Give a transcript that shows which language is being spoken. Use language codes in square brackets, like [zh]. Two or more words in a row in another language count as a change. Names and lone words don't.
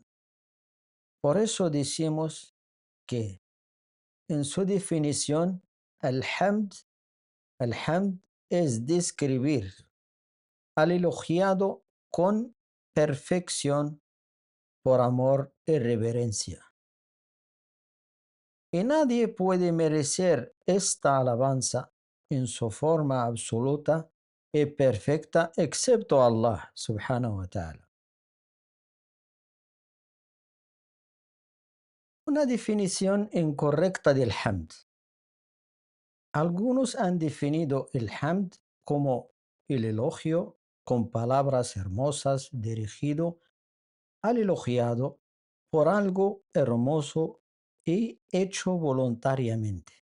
[es] Por eso decimos que en su definición, el hamd es describir al elogiado con perfección por amor y reverencia. Y nadie puede merecer esta alabanza en su forma absoluta y perfecta excepto Allah [ar] سبحانه و تعالى. [es] Una definición incorrecta del hamd. Algunos han definido el hamd como el elogio con palabras hermosas dirigido al elogiado por algo hermoso y hecho voluntariamente.